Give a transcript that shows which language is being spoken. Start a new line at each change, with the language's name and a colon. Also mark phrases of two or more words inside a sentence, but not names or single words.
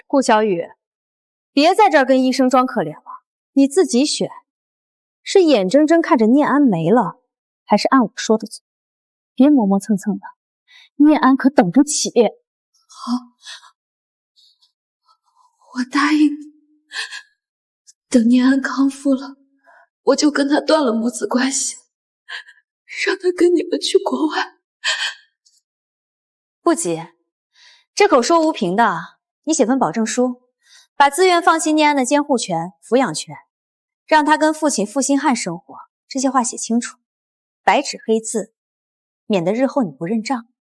Chinese: 顧小雨，別在這兒跟醫生裝可憐了，你自己選，是眼睜睜看着念安沒了，還是按我說的做？別磨磨蹭蹭的，念安可等不起。好，我答應你。等念安康復了，我就跟他斷了母子關係，讓他跟你們去國外。不急，這口說無憑的，你寫份保證書，把自願放棄念安的監護權、撫養權，讓他跟父親傅星漢生活，這些話寫清楚，白紙黑字，免得日後你不認賬。